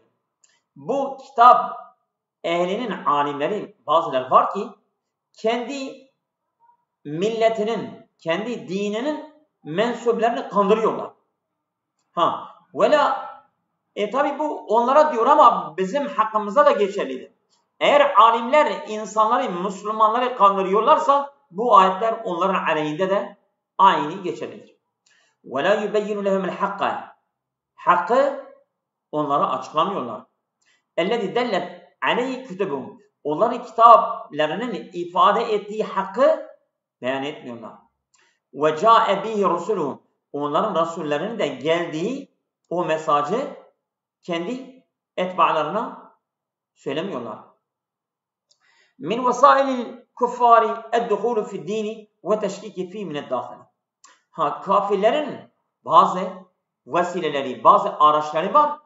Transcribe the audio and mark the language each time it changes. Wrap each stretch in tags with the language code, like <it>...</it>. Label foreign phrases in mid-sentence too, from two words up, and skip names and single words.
<tr>Bu kitap ehlinin alimleri bazıları var ki kendi milletinin, kendi dininin mensuplarını kandırıyorlar. Tabi bu onlara diyor ama bizim hakkımıza da geçerlidir. Eğer alimler insanları, Müslümanları kandırıyorlarsa bu ayetler onların aleyhinde de aynı geçerlidir.</tr> <ar>وَلَا يُبَيِّنُ لَهُمُ الْحَقَّ</ar> <tr>Hakkı onlara açıklamıyorlar.</tr> <ar>اَلَّذِي دَلَّتْ عَلَيْهِ كُتُبُهُمْ</ar> <tr>Onların kitaplarının ifade ettiği hakkı beyan etmiyorlar.</tr> <ar>وَجَاءَ بِهِ رُسُلُهُمْ</ar> <tr>Onların rasullerinin de geldiği o mesajı kendi etbalarına söylemiyorlar.</tr> <ar>من وسائل الكفار الدخول في الدين والتشكيك في من الداخل.</ar> <tr>Kafirlerin bazı vesileleri, bazı araçları var.</tr>